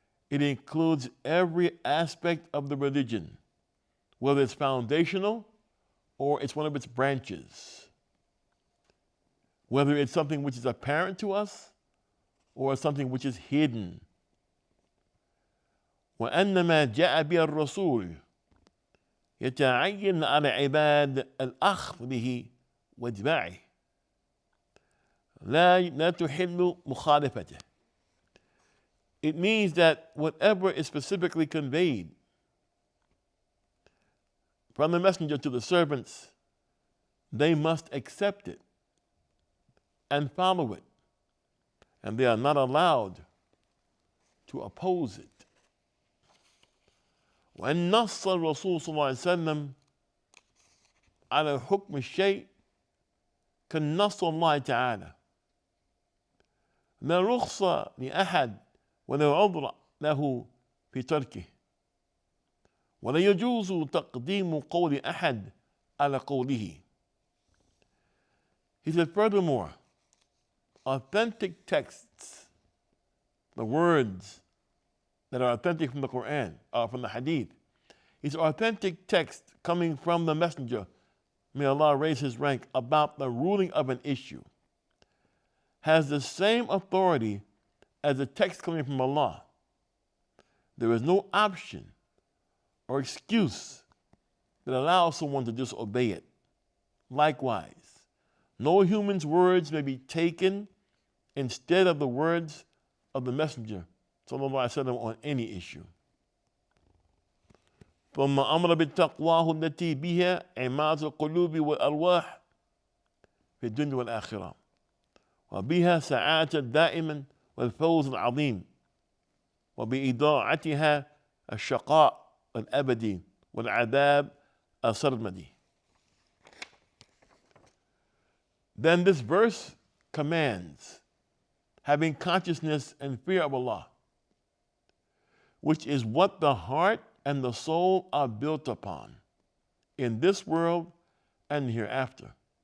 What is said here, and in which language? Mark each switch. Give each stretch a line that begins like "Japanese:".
English: It includes every aspect of the religion, whether it's foundational or it's one of its branches, whether it's something which is apparent to us or something which is hidden.
Arabic: وأن ما جاء به الرسول يتعين على عباد الأخذ به واتباعه لا تحل مخالفته.
English: It means that whatever is specifically conveyed from the messenger to the servants, they must accept it and follow it, and they are not allowed to oppose it.
Arabic: وأن نص الرسول صلى الله عليه وسلم على حكم الشيء كالنص الله تعالى لا رخص لأحد ولا عذر له في تركه ولا يجوز تقديم قول أحد على قوله.
English: He said, furthermore, authentic texts, the words that are authentic from the Quran, from the Hadith, these authentic texts coming from the Messenger, may Allah raise his rank, about the ruling of an issue, has the same authority as the text coming from Allah. There is no option or excuse that allows someone to disobey it. Likewise, no human's words may be taken instead of the words of the Messenger sallallahu alaihi wasallam on any issue.
Arabic: ثم أمر بالتقواه التي بها عماد القلوب والأرواح في الدنيا والآخرة وبها سعادة دائما والفوز العظيم وبإضاعتها الشقاء الأبدي والعذاب السرمدي.
English: Then this verse commands having consciousness and fear of Allah, which is what the heart and the soul are built upon in this world and hereafter.